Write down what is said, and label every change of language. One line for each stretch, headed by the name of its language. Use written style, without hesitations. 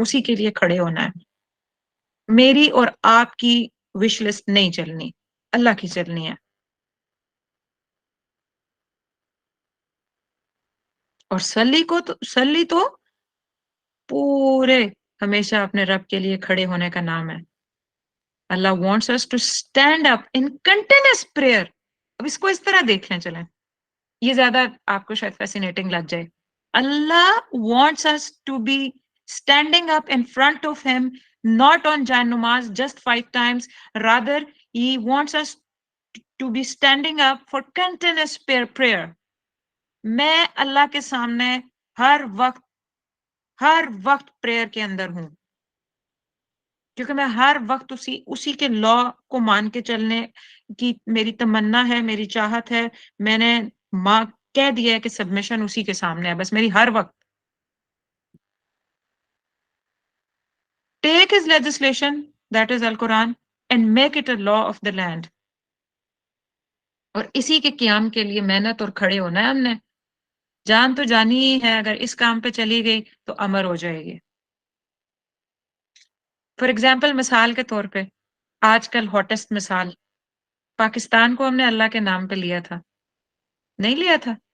Urdu: اسی کے لیے کھڑے ہونا ہے. میری اور آپ کی وش لسٹ نہیں چلنی، اللہ کی چلنی ہے. اور سلی تو پورے ہمیشہ اپنے رب کے لیے کھڑے ہونے کا نام ہے.
English: Allah wants us to stand up in continuous prayer.
Urdu: اب اس کو اس طرح دیکھنے چلیں، یہ زیادہ آپ کو شاید فیسینیٹنگ لگ جائے.
English: Allah wants us to be standing up in front of him, not on Jan Namaz just 5 times. Rather, he wants us to be standing up for continuous prayer.
Urdu: میں اللہ کے سامنے ہر وقت پریئر کے اندر ہوں، کیونکہ میں ہر وقت اسی کے لا کو مان کے چلنے کی میری تمنا ہے، میری چاہت ہے. میں نے کہہ دیا ہے کہ سبمیشن اسی کے سامنے ہے بس میری ہر وقت.
English: Take his legislation, that is Al-Quran, and make it a law of the land.
Urdu: اور اسی کے قیام کے لیے محنت اور کھڑے ہونا ہے ہم نے. جان تو جانی ہی ہے، اگر اس کام پہ چلی گئی تو امر ہو جائے گی. فار ایگزامپل، مثال کے طور پہ آج کل ہاٹسٹ مثال، پاکستان کو ہم نے اللہ کے نام پہ لیا تھا؟ نہیں لیا تھا.